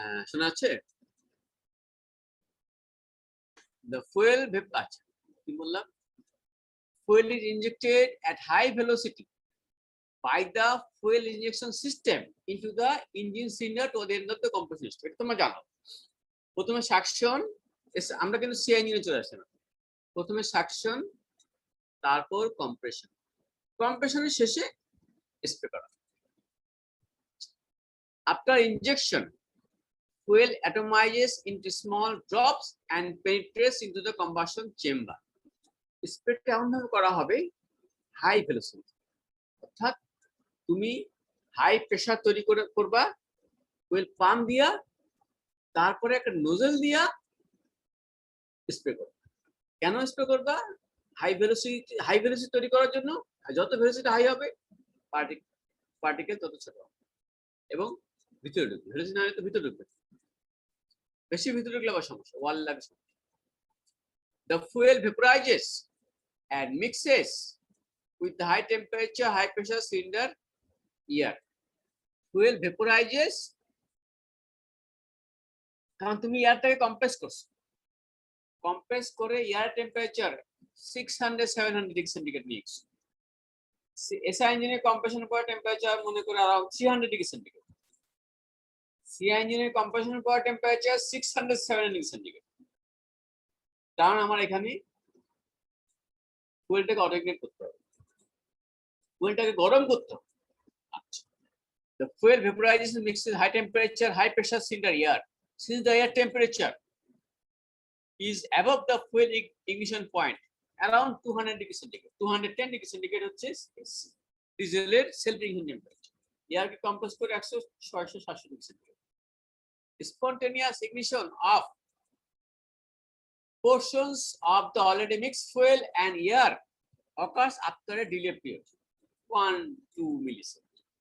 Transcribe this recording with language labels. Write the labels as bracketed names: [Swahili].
[Bangla] শোনা যাচ্ছে? [English] The fuel [Bangla] আচ্ছা কি বললাম? [English] Fuel is injected at high velocity by the fuel injection system into the engine cylinder to the end of the combustion system. [Bangla] এটা তোমরা জানো। প্রথমে সাকশন, আমরা কিন্তু সি ইঞ্জিনে চলে আসছে না, প্রথমে সাকশন তারপর কম্প্রেশন, কম্প্রেশনের শেষে স্প্রে করা। [English] After injection fuel atomizes into small drops and penetrates into the combustion chamber. [Bangla] স্প্রেটা এমন ভাবে করা হবে হাই ভেলোসিটি, অর্থাৎ তুমি হাই প্রেসার তৈরি করবা ফুয়েল পাম্প দিয়া, তারপরে একটা নোজেল দিয়া স্প্রে করবা। কেন স্প্রে করবা? হাই ভেলোসিটি তৈরি করার জন্য। যত ভেলোসিটি হাই হবে পার্টিকেল তত ছোট হবে এবং ভিতরে ঢুকবে, ভেলোসিটি না হলে তো ভিতরে ঢুকবে, বেশি ভিতরে ঢুকলে আবার সমস্যা, ওয়াল লাগে সমস্যা। [English] The fuel vaporizes and mixes with the high temperature, high pressure cylinder air. Fuel vaporizes [Bangla] কারণ তুমি এয়ারটাকে কম্প্রেস করছো, কম্প্রেস করে এয়ার টেম্পারেচার 600-700 ডিগ্রি সেন্টিগ্রেড নিয়ে গেছো। এসআই ইঞ্জিনের কম্প্রেশনের পর টেম্পারেচার মনে করে अराउंड 300 ডিগ্রি সেন্টিগ্রেড। সিআই ইঞ্জিনের কম্প্রেশনের পর টেম্পারেচার 600-700 ডিগ্রি সেন্টিগ্রেড। কারণ আমার এখানে ফুয়েলটাকে অটোইগনিট করতে হবে, ফুয়েলটাকে গরম করতে হবে। [English] আচ্ছা, the fuel vaporization mixes high temperature, high pressure cylinder air. Since the air temperature is above the fuel ignition point, around 200 degree centigrade, 210 degree centigrade [Bangla] হচ্ছে ডিজেলের [English] Self ignition temperature. [Bangla] এয়ারকে কম্প্রেস করে 100-600-700 degree centigrade. [English] Spontaneous ignition of portions of the already mixed fuel and air occurs after a delay period 1-2 milliseconds.